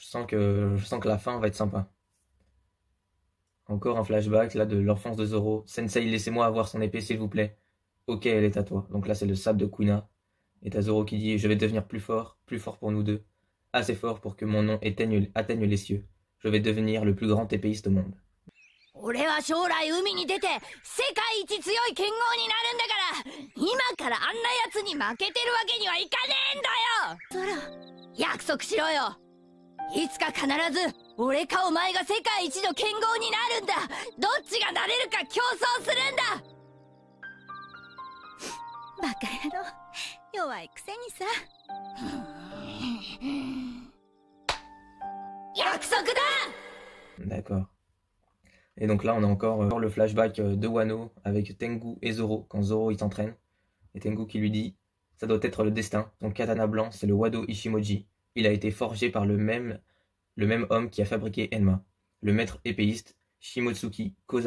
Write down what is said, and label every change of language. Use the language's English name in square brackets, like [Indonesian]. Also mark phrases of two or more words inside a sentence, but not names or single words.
[French] Je sens que la fin va être sympa. Encore un flashback là de l'enfance de Zoro. Sensei, laissez-moi avoir son épée s'il vous plaît. Ok, elle est à toi. Donc là c'est le sabre de Kuina. Et t'as Zoro qui dit je vais devenir plus fort pour nous deux. Assez fort pour que mon nom atteigne les cieux. Je vais devenir le plus grand épéiste au monde. [Japanese] 俺は将来海に出て世界一強い剣豪になるんだから今からあんなやつに負けてるわけにはいかねえんだよ。ゾロ約束しろよ。いつか必ず俺かお前が世界一の剣豪になるんだ。どっちがなれるか競争するんだ。バカ野郎弱いくせにさ。約束だ。 [French] D'accord. Et donc là, on a encore le flashback de Wano avec Tengu et Zoro, quand Zoro il s'entraîne. Et Tengu qui lui dit « Ça doit être le destin, ton katana blanc, c'est le Wado Ishimoji. Il a été forgé par le même homme qui a fabriqué Enma, le maître épéiste Shimotsuki Kozaburo.